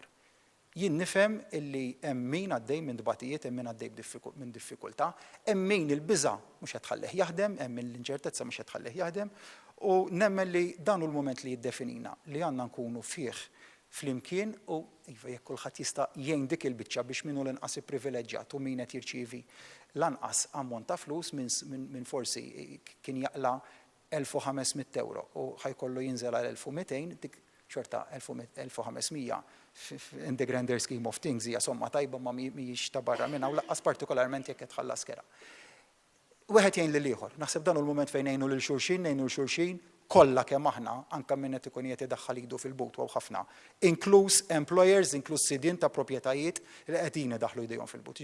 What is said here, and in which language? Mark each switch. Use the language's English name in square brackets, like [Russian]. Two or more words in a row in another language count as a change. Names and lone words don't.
[Maltese] Jien nifhem illi hemm min għaddej minn dbatijiet, hemm min għaddej minn diffikultà, hemm min il-biża' mhux qed tħallih jaħdem, hemm min l-inċertezza mhux qed tħallih jaħdem, u nemmen li dan hu l-mument li jiddefinina li għandna nkunu fih flimkien u iva jekk kulħadd jista' jgħin dik il-biċċa biex minnu l-inqas ipprivileġġjat u min qed jirċievi l-anqas ammont ta' flus minn forsi kien jaqla 1,500 euro u ħajkollu jinżel għal 1,200 dik xorta 1,500 [English] in the grander scheme of things [Maltese] hija somma tajba ma mhijiex ta' barra minnha u laqqas partikolarment jekk qed tħallas kera. Wieħed jgħin lil ieħor, naħseb dan hu l-mument fejn ngħinu lil xulxin, ngħinu l xulxin kollha kemm aħna anke min qed ikun qed idaħħal idu fil-but u ħafna. Inkluż employers, inkluż sidien ta' proprjetajiet li qegħdin idaħħlu jdejhom fil-but.